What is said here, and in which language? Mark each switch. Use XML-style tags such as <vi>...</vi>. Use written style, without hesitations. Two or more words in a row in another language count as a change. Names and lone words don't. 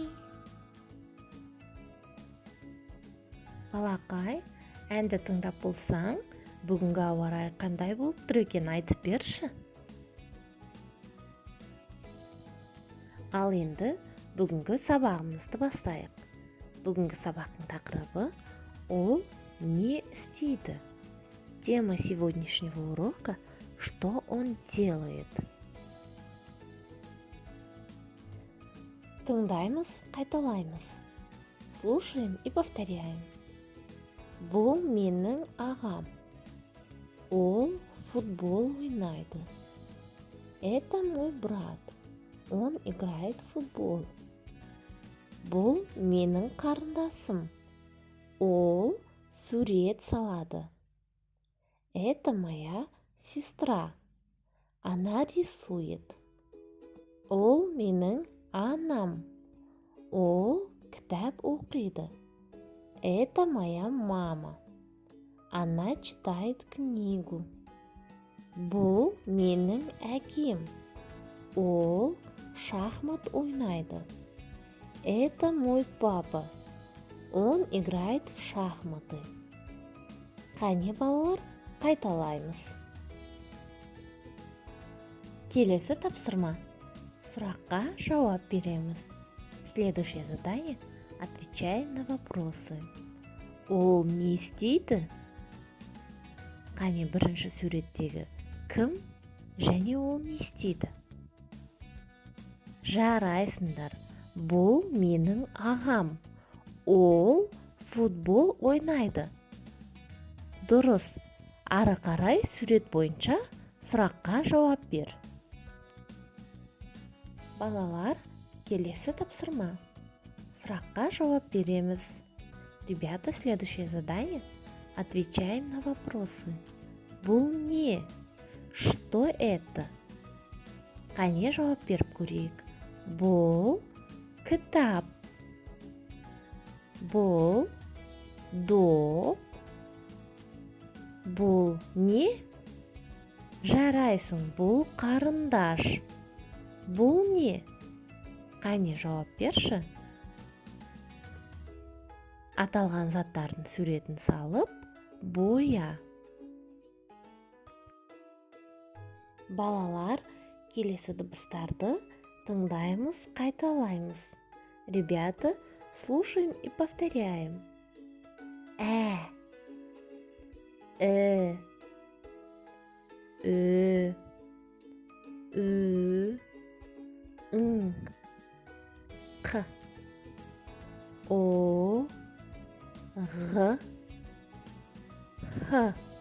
<kk>Балақай, әнді тыңдап болсаң, бүгінгі ауа райы қандай болып тұр екен, айтып берші. Ал енді бүгінгі сабағымызды бастайық. Бүгінгі сабақтың тақырыбы ол не істейді.</kk> <ru>Тема сегодняшнего урока – что он делает.</ru> <kk>Тыңдаймыз, қайталаймыз.</kk> <ru>Слушаем и повторяем.</ru> <kk>Бұл менің ағам. Ол футбол ойнайды.</kk> <ru>Это мой брат. Он играет в футбол.</ru> <kk>Бұл менің қарындасым. Ол сурет салады.</kk> <ru>Это моя сестра. Она рисует.</ru> <kk>Ол менің анам. Ол кітап оқиды.</kk> <ru>Это моя мама. Она читает книгу.</ru> <kk>Бұл менің әкем. Ол шахмат ойнайды.</kk> <ru>Это мой папа. Он играет в шахматы.</ru> <kk>Қане балалар, қайталаймыз. Келесі тапсырма. Сұраққа жауап береміз.</kk> <ru>Следующее задание. Отвечаем на вопросы.</ru> <kk>Ол не істейді? Қане бірінші суреттегі кім және ол не істейді? Жарайсыңдар. Бұл менің ағам. Ол футбол ойнайды. Дұрыс. Ары қарай сурет бойынша сұраққа жауап бер. Балалар, келесі тапсырма. Сұраққа жауап береміз.</kk> <ru>Ребята, следующее задание. Отвечаем на вопросы.</ru> <kk>Бұл не?</kk> <ru>Что это?</ru> <kk>Қане жауап беріп көрейік. Бұл кітап. Бұл доп. Бұл не? Жарайсың, бұл қарындаш. Бұл не? Қане жауап берші. Аталған заттардың суретін салып, боя. Балалар, келесі дыбыстарды тыңдаймыз, қайталаймыз.</kk> <ru>Ребята, слушаем и повторяем.</ru> <kk>Ә, І, Ү, Ү, Ң, Қ, О, Ғ, Х.</kk>